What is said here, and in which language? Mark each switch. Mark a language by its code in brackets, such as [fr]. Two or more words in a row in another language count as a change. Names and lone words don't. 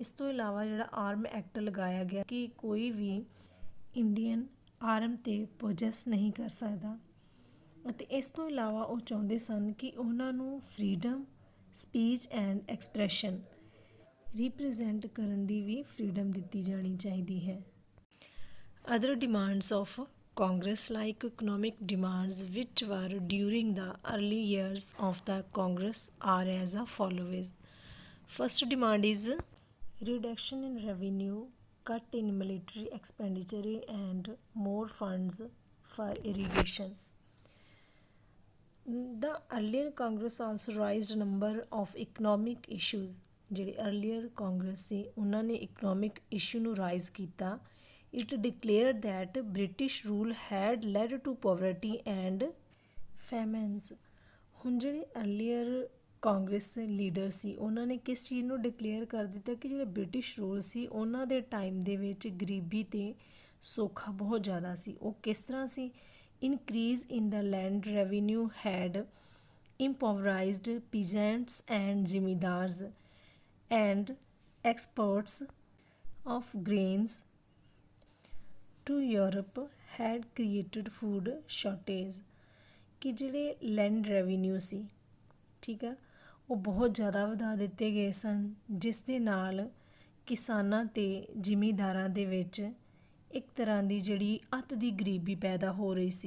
[pa] ਇਸ ਤੋਂ ਇਲਾਵਾ ਜਿਹੜਾ ਆਰਮ ਐਕਟ ਲਗਾਇਆ ਗਿਆ ਕਿ ਕੋਈ ਵੀ ਇੰਡੀਅਨ ਆਰਮ 'ਤੇ ਪੋਜੈਸ ਨਹੀਂ ਕਰ ਸਕਦਾ, ਅਤੇ ਇਸ ਤੋਂ ਇਲਾਵਾ ਉਹ ਚਾਹੁੰਦੇ ਸਨ ਕਿ ਉਹਨਾਂ ਨੂੰ ਫਰੀडम, [en] speech and expression, [pa] ਰਿਪਰੈਜ਼ੈਂਟ ਕਰਨ ਦੀ ਵੀ ਫਰੀडम ਦਿੱਤੀ ਜਾਣੀ ਚਾਹੀਦੀ ਹੈ। [en] other demands of Congress, like economic demands which were during the early years of the Congress, are as follows. First demand is reduction in revenue, cut in military expenditure and more funds for irrigation. The earlier Congress also raised a number of economic issues. [pa] ਜਿਹੜੇ earlier Congress ਸੀ ਉਹਨਾਂ ਨੇ [en] economic issue [pa] ਨੂੰ ਰਾਈਜ਼ ਕੀਤਾ। [en] It declared that British rule had led to poverty and famines. [pa] ਹੁਣ ਜਿਹੜੇ [en] earlier Congress leader [pa] ਸੀ ਉਹਨਾਂ ਨੇ ਕਿਸ ਚੀਜ਼ ਨੂੰ ਡਿਕਲੇਅਰ ਕਰ ਦਿੱਤਾ ਕਿ ਜਿਹੜੇ [en] British rule [pa] ਸੀ ਉਹਨਾਂ ਦੇ ਟਾਈਮ ਦੇ ਵਿੱਚ ਗਰੀਬੀ ਅਤੇ ਸੋਖਾ ਬਹੁਤ ਜ਼ਿਆਦਾ ਸੀ। ਉਹ ਕਿਸ ਤਰ੍ਹਾਂ ਸੀ? [en] increase in the land revenue had impoverished peasants and ਜ਼ਿਮੀਦਾਰਸ and exports of grains to Europe had created food shortage [pa] ਕਿ ਜਿਹੜੇ [en] land revenue [pa] ਸੀ, ਠੀਕ ਆ, ਉਹ ਬਹੁਤ ਜ਼ਿਆਦਾ ਵਧਾ ਦਿੱਤੇ ਗਏ ਸਨ, ਜਿਸ ਦੇ ਨਾਲ ਕਿਸਾਨਾਂ ਅਤੇ ਜ਼ਿਮੀਂਦਾਰਾਂ ਦੇ ਵਿੱਚ ਇੱਕ ਤਰ੍ਹਾਂ ਦੀ ਜਿਹੜੀ ਅੱਤ ਦੀ ਗਰੀਬੀ ਪੈਦਾ ਹੋ ਰਹੀ ਸੀ।